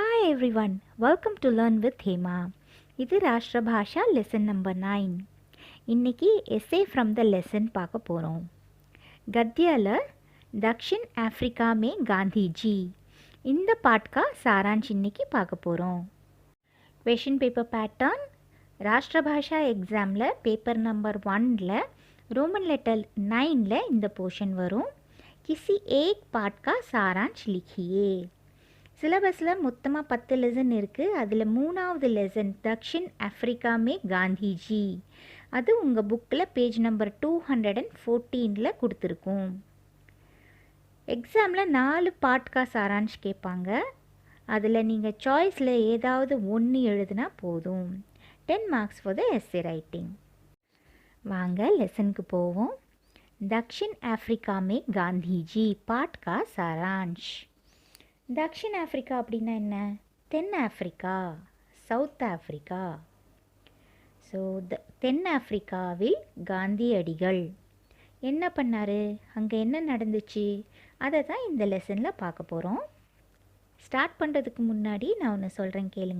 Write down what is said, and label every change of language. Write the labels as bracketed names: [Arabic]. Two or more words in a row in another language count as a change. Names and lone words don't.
[English] everyone, welcome to Learn with Hema. [Tamil] இது ராஷ்டிர பாஷா லெசன் நம்பர் 9. இன்னைக்கு [English] essay from the lesson [Tamil] பார்க்க போகிறோம். [Hindi] गद्याला दक्षिण अफ्रीका में गांधी जी இந்த पाठ का सारांश [Tamil] இன்னைக்கு பார்க்க போகிறோம். [English] question paper pattern [Tamil] ராஷ்டிர பாஷா எக்ஸாமில் [English] paper number [Tamil] 1ல் [English] Roman letter [Tamil] 9ல் இந்த போர்ஷன் வரும். [Hindi] किसी एक पार्ट का सारांश लिखिए. [Tamil] சிலபஸில் மொத்தமாக 10 லெசன் இருக்குது. அதில் 3வது லெசன் தக்ஷின் அஃப்ரிக்கா மே காந்திஜி, அது உங்கள் புக்கில் [English] page number [Tamil] 214ல் கொடுத்துருக்கோம். எக்ஸாமில் 4 [Hindi] पाठ का सारांश [Tamil] கேட்பாங்க. அதில் நீங்கள் சாய்ஸில் ஏதாவது ஒன்று எழுதுனா போதும். [English] 10 marks for the essay writing. [Tamil] வாங்க லெசனுக்கு போவோம். [Hindi] दक्षिण अफ्रीका में गांधी जी पाठ का सारांश. [Tamil] दक्षिण अफ्रीका அப்படின்னா என்ன? தென் ஆஃப்ரிக்கா, சவுத் ஆஃப்ரிக்கா. ஸோ தென் ஆஃப்ரிக்காவில் காந்தியடிகள் என்ன பண்ணார், அங்கே என்ன நடந்துச்சு, அதை தான் இந்த லெசனில் பார்க்க போகிறோம். ஸ்டார்ட் பண்ணுறதுக்கு முன்னாடி நான் ஒன்று சொல்கிறேன் கேளுங்க.